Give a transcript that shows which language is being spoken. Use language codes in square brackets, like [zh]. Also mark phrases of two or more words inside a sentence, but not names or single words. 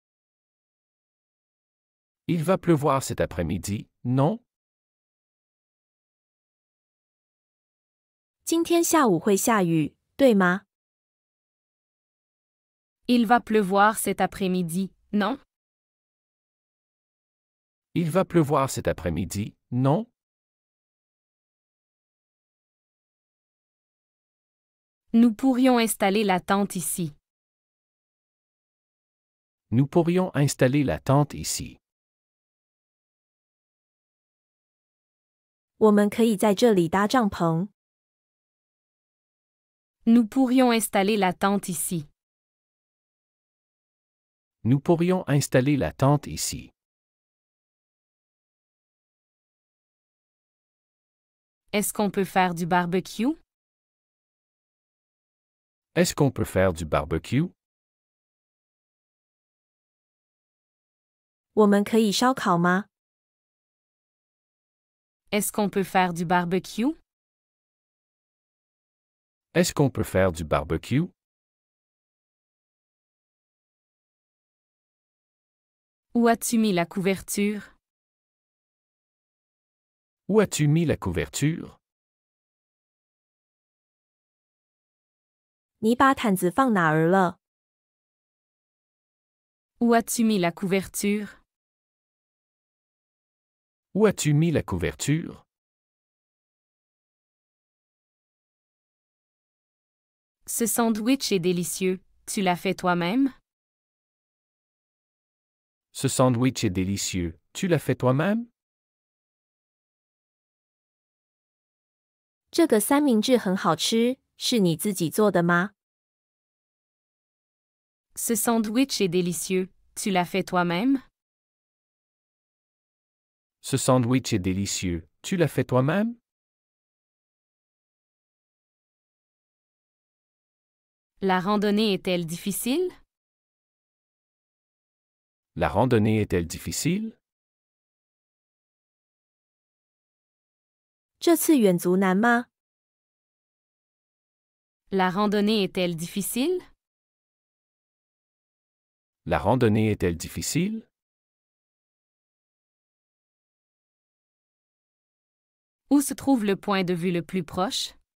[fr] Il va pleuvoir cet après-midi, non? [zh] 今天下午会下雨，对吗？ [fr] Il va pleuvoir cet après-midi, non? Il va pleuvoir cet après-midi, non? Nous pourrions installer la tente ici. Nous pourrions installer la tente ici. [zh] 我们可以在这里搭帐篷。 [fr] Nous pourrions installer la tente ici. Nous pourrions installer la tente ici. Est-ce qu'on peut faire du barbecue? Est-ce qu'on peut faire du barbecue? [zh] 我们可以烧烤吗？ [fr] Est-ce qu'on peut faire du barbecue? Est-ce qu'on peut faire du barbecue? Où as-tu mis la couverture? Où as-tu mis la couverture? [zh] 你把毯子放哪儿了？ [fr] Où as-tu mis la couverture? Où as-tu mis la couverture? Ce sandwich est délicieux. Tu l'as fait toi-même? Ce sandwich est délicieux. Tu l'as fait toi-même? [zh] 这个三明治很好吃，是你自己做的吗？ [fr] Ce sandwich est délicieux. Tu l'as fait toi-même? Ce sandwich est délicieux. Tu l'as fait toi-même? La randonnée est-elle difficile? La randonnée est-elle difficile? [zh] 这次远足难吗？ [fr] La randonnée est-elle difficile? La randonnée est-elle difficile? Où se trouve le point de vue le plus proche?